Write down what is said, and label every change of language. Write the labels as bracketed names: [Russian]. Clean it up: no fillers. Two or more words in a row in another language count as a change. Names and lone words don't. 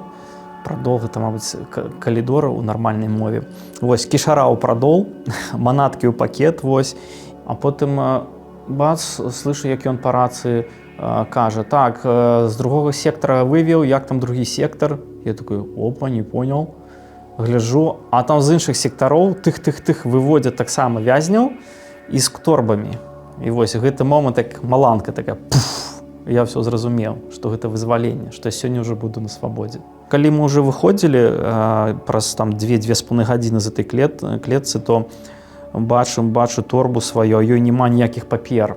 [Belarusian] Прадол, гэта, мабыць, калідор у нармальнай мове. Вось, кішара ў прадол, манаткі ў пакет, вось. А потым, бац, слышу, як ён па рацыі кажа, так, з другога сектара вывеў, як там другі сектар? [Russian] Я такой, опа, не понял. [Belarusian] Гляжу, а там з іншых сектароў тых выводзяць таксама вязняў і з торбамі. І вось гэты момант, як маланка такая, пуф, я ўсё зразумеў, што гэта вызваленне, што я сёння ўжо буду на свабодзе. Калі мы ўжо выходзілі праз 2-2,5 гадзіны з этой клетцы, то бачу торбу сваю, ёй няма ніякіх папер.